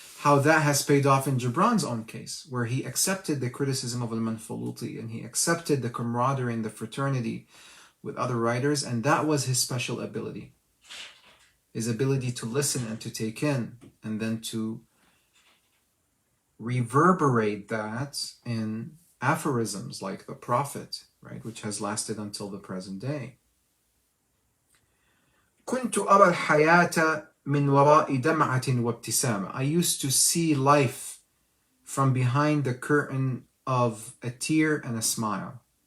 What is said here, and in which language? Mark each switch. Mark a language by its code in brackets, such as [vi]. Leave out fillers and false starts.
[en] how that has paid off in Gibran's own case, where he accepted the criticism of al-Manfaluti and he accepted the camaraderie and the fraternity with other writers, and that was his special ability. His ability to listen and to take in, and then to reverberate that in aphorisms like the Prophet, right, which has lasted until the present day. [ar] كنت أرى الحياة من وراء دمعة وابتسامة. [en] I used to see life from behind the curtain of a tear and a smile.